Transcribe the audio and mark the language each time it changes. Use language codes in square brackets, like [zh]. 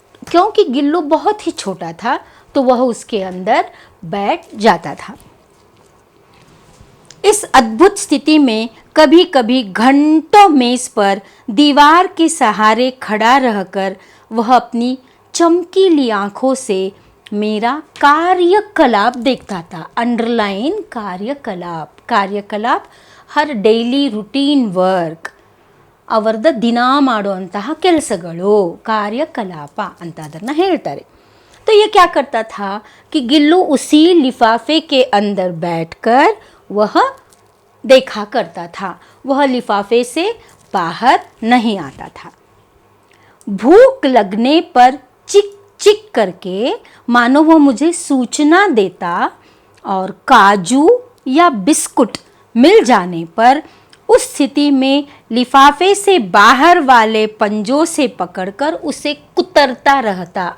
[hi] क्योंकि गिल्लू बहुत ही छोटा था तो वह उसके अंदर बैठ जाता था। इस अद्भुत स्थिति में कभी कभी घंटों मेज पर दीवार के सहारे खड़ा रहकर वह अपनी चमकीली आंखों से मेरा कार्यकलाप देखता था। अंडरलाइन कार्यकलाप, कार्यकलाप हर [en] daily routine work, [kn] ಅವರದ್ದು ದಿನ ಮಾಡುವಂತಹ ಕೆಲಸಗಳು ಕಾರ್ಯಕಲಾಪ ಅಂತ ಅದನ್ನು ಹೇಳ್ತಾರೆ। [hi] तो ये क्या करता था कि गिल्लू उसी लिफाफे के अंदर बैठकर वह देखा करता था। वह लिफाफे से बाहर नहीं आता था। भूख लगने पर चिक चिक करके मानो वो मुझे सूचना देता और काजू या बिस्कुट मिल जाने पर उस स्थिति में लिफाफे से बाहर वाले पंजों से पकड़कर उसे कुतरता रहता।